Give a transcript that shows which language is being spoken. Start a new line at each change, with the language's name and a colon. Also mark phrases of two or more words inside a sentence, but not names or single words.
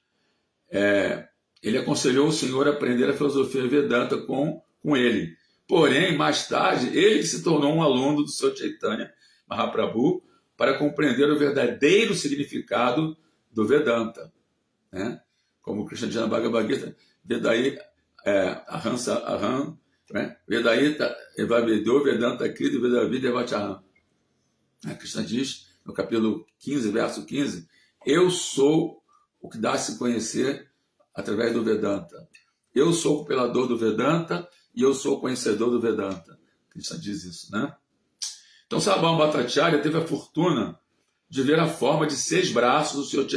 Portuguese: Ele aconselhou o Senhor a aprender a filosofia Vedanta com ele. Porém, mais tarde, ele se tornou um aluno do Sr. Chaitanya Mahaprabhu para compreender o verdadeiro significado do Vedanta, né? Como Krishna diz na Bhagavad Gita,
Sanskrit: वेदै अहम्,
Portuguese: né?
Sanskrit: वेदैत एववेदो वेदान्त कृति वेदविद एवचाहम्.
Portuguese: Krishna diz no capítulo 15, verso 15, eu sou o que dá a se conhecer através do Vedanta. Eu sou o compilador do Vedanta e eu sou o conhecedor do Vedanta. Krishna diz isso, né? Então, Sarvabhauma Bhattacharya teve a fortuna de ver a forma de 6 braços do Sr.